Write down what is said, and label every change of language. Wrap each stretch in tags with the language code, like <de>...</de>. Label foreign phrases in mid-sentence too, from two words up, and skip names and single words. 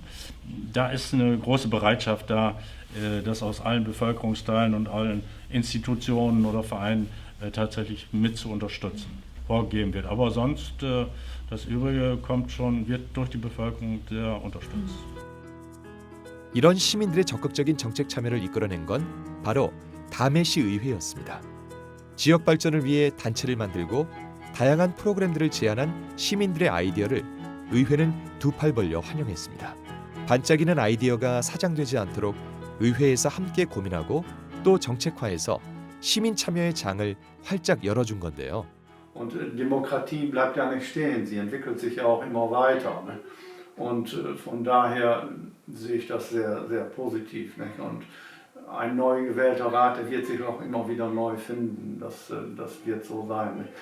<de>Da ist eine große Bereitschaft da, das aus allen Bevölkerungsteilen und allen Institutionen oder Vereinen tatsächlich mit zu unterstützen, vorgegeben wird. Aber sonst, das Übrige wird durch die Bevölkerung sehr unterstützt.</de> <ko>이런 시민들의 적극적인 정책 참여를 이끌어낸 건 바로 담해시 의회였습니다. 지역 발전을 위해 단체를 만들고 다양한 프로그램들을 제안한 시민들의 아이디어를 의회는 두 팔 벌려 환영했습니다. 반짝이는 아이디어가 사장되지 않도록 의회에서 함께 고민하고 또 정책화해서 시민 참여의 장을 활짝 열어준 건데요.</ko> <de>Und Demokratie bleibt ja nicht stehen, sie entwickelt sich ja auch immer weiter. Ne? Und von daher sehe ich das sehr, sehr positiv. Nicht? Und ein neu gewählter Rat, der wird sich auch immer wieder neu finden. Das wird so sein. Nicht?</de>